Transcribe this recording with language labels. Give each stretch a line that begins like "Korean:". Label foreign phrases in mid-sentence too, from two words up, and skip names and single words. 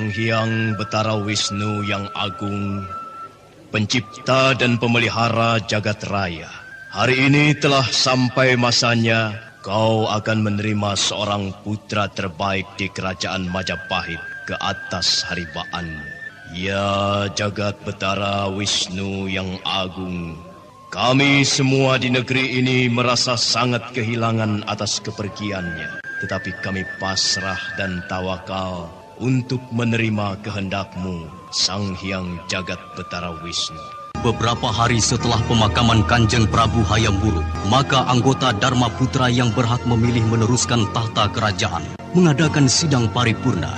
Indonesian: Sang Hyang Betara Wisnu yang agung, pencipta dan pemelihara jagat raya. Hari ini telah sampai masanya kau akan menerima seorang putra terbaik di kerajaan Majapahit ke atas haribaanmu. Ya jagat betara Wisnu yang agung, kami semua di negeri ini merasa sangat kehilangan atas kepergiannya. Tetapi kami pasrah dan tawakal untuk menerima kehendakmu, Sang Hyang Jagat Betara Wisnu. Beberapa hari setelah pemakaman Kanjeng Prabu Hayam Wuruk, maka anggota Dharma Putra yang berhak memilih meneruskan tahta kerajaan mengadakan sidang paripurna.